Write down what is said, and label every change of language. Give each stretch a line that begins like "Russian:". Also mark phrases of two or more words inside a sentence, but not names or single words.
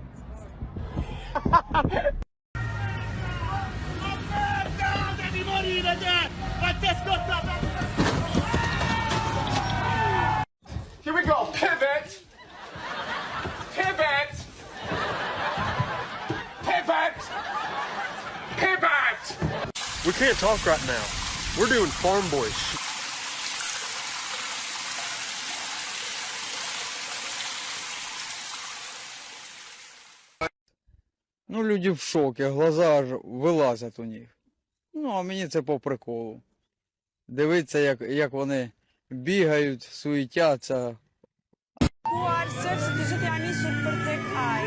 English: Here we go. Pivot. Pivot. Pivot. Pivot. We can't talk right now. We're doing farm boy shit.
Ukrainian: Ну, люди в шокі, глаза аж вилазять у них. Ну, а мені це по приколу. Дивитися, як вони бігають, суетяться. Cu ar să te ani super ai.